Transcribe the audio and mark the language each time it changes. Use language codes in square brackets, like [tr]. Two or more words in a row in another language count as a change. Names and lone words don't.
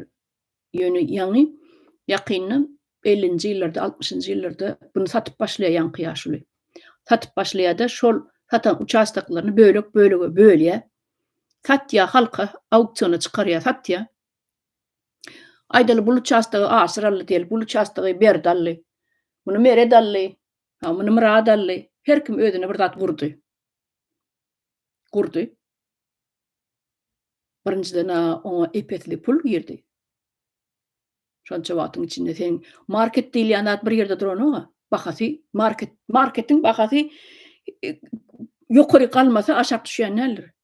[tk] Ýöne ýakynly 50-nji ýyllarda, 60-njy ýyllarda bunu satyp başlaýar ýanky ýaşly. Satyp başlaýar da şol satan uçastaklaryny bölege bölýär. Satýar halka auksiona çykarýar, satýar. Aýdaly bu uçastagy aşyraldy diýeli, bu uçastagy berdally. Bunu meredally, bunu miradally. Her kim özüne bir zat gurdy. Birinciden ona epetli pul girdi. Şonça wagtyň içinde sen market diýilýän zat bir ýerde duranok, bahasy marketiň bahasy ýokary kalmasa aşap düşýän nälir?